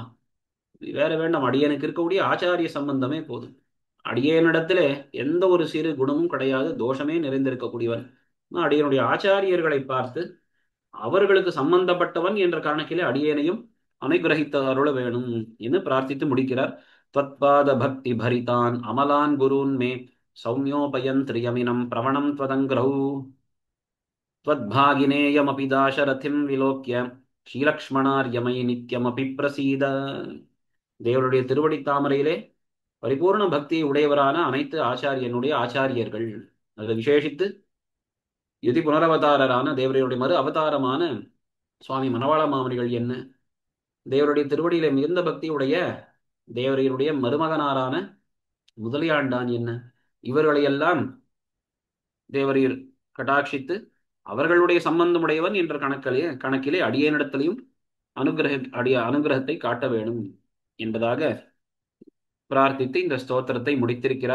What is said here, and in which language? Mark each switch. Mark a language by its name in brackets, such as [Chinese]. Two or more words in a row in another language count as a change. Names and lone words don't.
[Tamil] வேற வேண்டாம், அடியனுக்கு இருக்கக்கூடிய ஆச்சாரிய சம்பந்தமே போதும். அடியேனிடத்திலே எந்த ஒரு சிறு குணமும் கிடையாது, தோஷமே நிறைந்திருக்கக்கூடியவன். நான் அடியனுடைய ஆச்சாரியர்களை பார்த்து அவர்களுக்கு சம்பந்தப்பட்டவன் என்ற காரணத்திலே அடியேனையும் அனுகிரகித்து அருள வேணும் என்று பிரார்த்தித்து முடிக்கிறார். [Sanskrit] त्वत्पाद भक्ति भरितान् अमलान् गुरून् मे सौम्योपयन् त्रियमिनं प्रवणं त्वदङ्घ्रौ त्वद्भागिनेयमपि दाशरथिं विलोक्य श्रीलक्ष्मणार्यमयि नित्यमपि प्रसीद. [Tamil] தேவருடைய திருவடி தாமரையிலே பரிபூர்ண பக்தியை உடையவரான அனைத்து ஆச்சாரியனுடைய ஆச்சாரியர்கள், அதில் விசேஷித்து யுதி புனரவதாரரான தேவரையுடைய மறு அவதாரமான சுவாமி மணவாள மாமனிகள் என்ன, தேவருடைய திருவடியில மிகுந்த பக்தியுடைய தேவரையருடைய மருமகனாரான முதலியாண்டான் என்ன, இவர்களையெல்லாம் தேவரீர் கடாட்சித்து அவர்களுடைய சம்பந்தமுடையவன் என்ற கணக்கிலே அடியேனிடத்திலையும் அனுகிரகத்தை காட்ட வேணும் என்பதாக பிரார்த்தித்து இந்த ஸ்தோத்திரத்தை முடித்திருக்கிறார்.